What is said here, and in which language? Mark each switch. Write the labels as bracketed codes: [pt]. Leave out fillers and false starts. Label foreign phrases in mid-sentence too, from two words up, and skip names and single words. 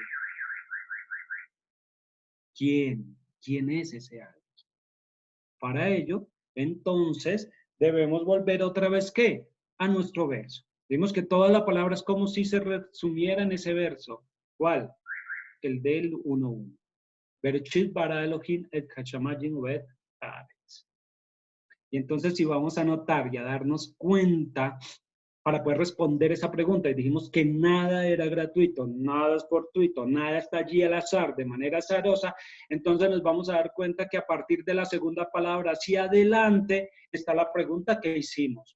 [es] ¿Quién? ¿Quién es ese alguien? Para ello, entonces, debemos volver otra vez, ¿qué? A nuestro verso. Vimos que toda la palabra es como si se resumiera en ese verso. ¿Cuál? El del 1:1. [he] Bereshit bara Elohim et hashamayim uvet haaretz. [es] Y entonces si vamos a notar y a darnos cuenta para poder responder esa pregunta, y dijimos que nada era gratuito, nada es fortuito, nada está allí al azar, de manera azarosa, entonces nos vamos a dar cuenta que a partir de la segunda palabra hacia adelante está la pregunta que hicimos.